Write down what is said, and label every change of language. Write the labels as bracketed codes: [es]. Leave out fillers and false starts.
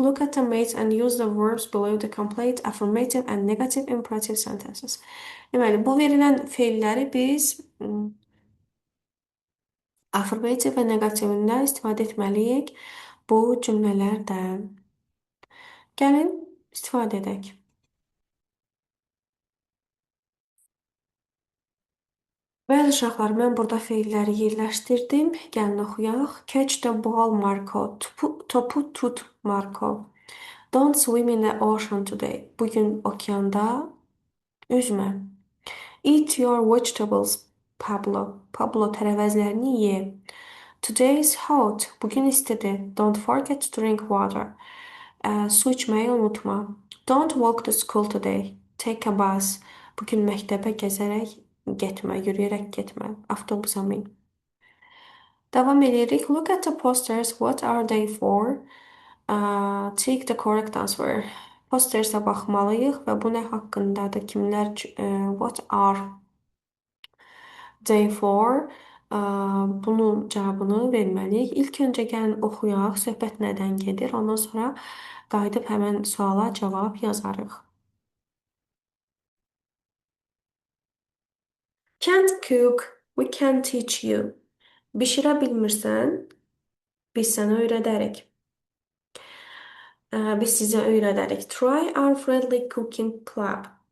[en] Look at the mates and use the verbs below to complete affirmative and negative imperative sentences. [az] Deməli, bu verilən feilləri biz affirmative və negativində istifadə etməliyik bu cümlələrdən. Gəlin istifadə edək. Bəli uşaqlar, mən burada feilləri yerləşdirdim. Gəlin oxuyaq. [en] Catch the ball, Marco. [az] Topu tut, Marco. [en] Don't swim in the ocean today. [az] Bugün okeanda üzmə. [en] Eat your vegetables, Pablo. [az] Pablo tərəvəzlərini ye. [en] Today is hot. [az] Bugün istidir. [en] Don't forget to drink water. [az] Su içməyi unutma. [en] Don't walk to school today. Take a bus. [az] Bugün məktəbə gəzərək getmə, yürüyərək getmə. Avtobusa min. Davam edirik. [en] Look at the posters. What are they for? Take the correct answer. [az] Postersə baxmalıyıq və bu nə haqqındadır? Kimlər, [en] what are they for? [az] Bunun cavabını verməliyik. İlk öncə gəlin oxuyaq, söhbət nədən gedir. Ondan sonra qayıdıb həmən suala cavab yazarıq. [en] Can't cook, we can teach you. [az] Bişirə bilmirsən, biz sənə öyrədərik. Biz sizə öyrədərik. [en] Try our friendly cooking club.